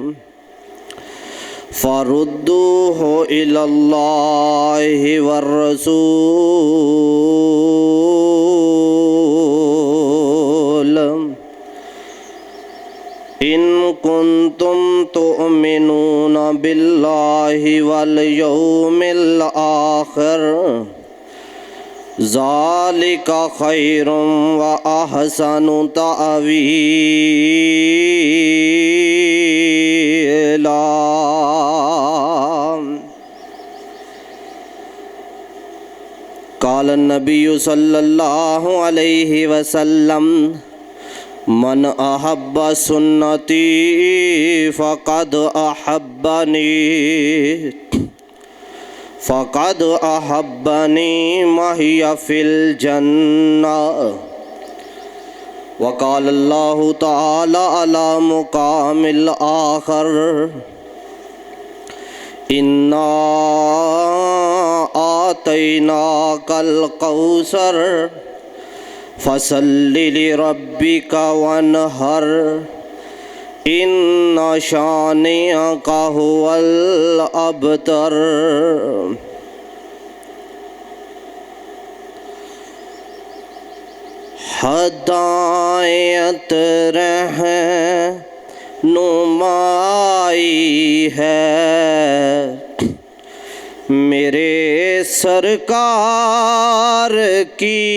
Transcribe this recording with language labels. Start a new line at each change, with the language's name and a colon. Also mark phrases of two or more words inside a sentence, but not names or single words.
Arabic: فردوه إلى الله والرسول إن كنتم تؤمنون بالله واليوم الآخر ذلك خير وأحسن تأويلا. قال النبي صلى الله عليه وسلم من أحب سنتي فقد أحبني فقد أحبني معي في الجنة. وقال الله تعالى على مقام الآخر إنا أعطيناك الكوثر فصل لربك وانحر إن شانئك هو الأبتر.
Urdu: हदायत रहनुमाई है मेरे सरकार की